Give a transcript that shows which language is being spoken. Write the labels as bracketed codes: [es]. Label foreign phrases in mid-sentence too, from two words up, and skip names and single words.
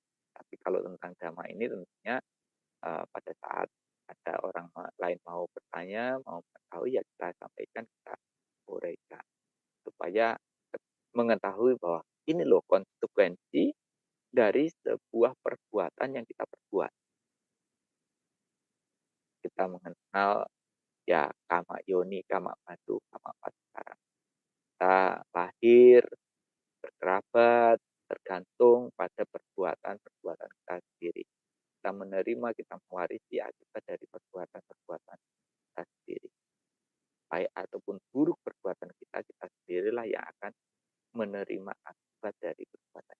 [id] Tapi kalau tentang dhamma ini tentunya pada saat ada orang lain mau bertanya, mau mengetahui, ya kita sampaikan, kita uraikan. Supaya mengetahui bahwa ini loh konsekuensi dari sebuah perbuatan yang kita perbuat. Kita mengenal ya [pi] kama yoni, kama madu, kama pacaran. [id] Kita lahir, berkerabat, tergantung pada perbuatan-perbuatan kita sendiri. Kita menerima, kita mewarisi akibat dari perbuatan-perbuatan kita sendiri. Baik ataupun buruk perbuatan kita, kita sendirilah yang akan menerima akibat dari perbuatan.